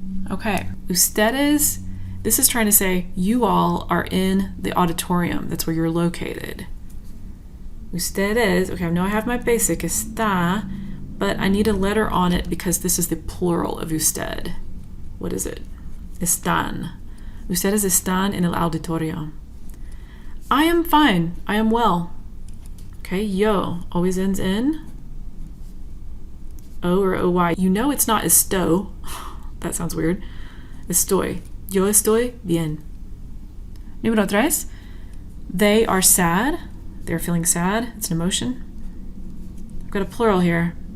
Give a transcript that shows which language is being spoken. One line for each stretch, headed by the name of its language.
English: Okay, ustedes, this is trying to say you all are in the auditorium. That's where you're located. Ustedes, okay, I know I have my basic, está, but I need a letter on it because this is the plural of usted. What is it? Están.
Spanish: Ustedes están en el auditorio.
English: I am fine. I am well. Okay, yo always ends in O or OY. You know it's not esto. That sounds weird. Estoy.
Spanish: Yo estoy bien. Número 3.
English: They are sad. They're feeling sad. It's an emotion. I've got a plural here.